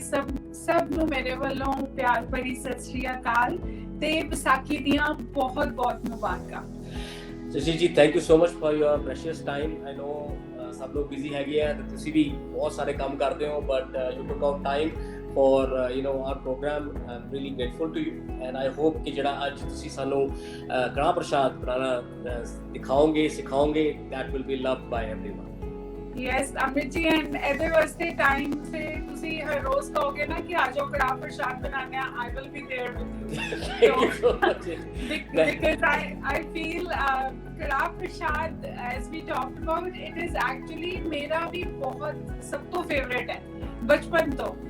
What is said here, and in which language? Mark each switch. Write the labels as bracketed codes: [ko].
[pa] ਸਭ ਨੂੰ ਮੇਰੇ ਵੱਲੋਂ ਪਿਆਰ ਭਰੀ ਸਤਿ ਸ਼੍ਰੀ ਅਕਾਲ ਤੇ ਵਿਸਾਖੀ ਦੀਆਂ ਬਹੁਤ ਬਹੁਤ ਮੁਬਾਰਕਾਂ। [en] Jasjeet ji thank you so much for your precious time. I know [pa] ਸਭ ਲੋਕ ਬਿਜ਼ੀ ਹੈਗੇ ਆ ਤੇ ਤੁਸੀਂ ਵੀ ਬਹੁਤ ਸਾਰੇ ਕੰਮ ਕਰਦੇ ਹੋ, [en] But you took out time for our program. I'm really grateful to you and I hope [pa] ਕਿ ਜਿਹੜਾ ਅੱਜ ਤੁਸੀਂ ਸਾਨੂੰ ਕੜਾਹ ਪ੍ਰਸ਼ਾਦ ਬਣਾਉਣਾ ਦਿਖਾਓਗੇ, ਸਿਖਾਓਗੇ, [en] that will be loved by everyone. Yes, Amit ji, and [pa] ਇਹਦੇ ਵਾਸਤੇ ਟਾਈਮ ਤੇ ਤੁਸੀਂ ਹਰ ਰੋਜ਼ ਕਹੋਗੇ ਨਾ ਕਿ ਆ ਜਾਓ ਕੜਾਹ ਪ੍ਰਸ਼ਾਦ ਬਣਾਉਣੇ ਆ, [en] I will be there with you. Thank you so much. Because I feel [pa] ਕੜਾਹ ਪ੍ਰਸ਼ਾਦ [en] as we talked about, it is actually [pa] ਮੇਰਾ ਵੀ ਬਹੁਤ ਸਭ ਤੋਂ ਫੇਵਰੇਟ ਹੈ ਬਚਪਨ ਤੋਂ।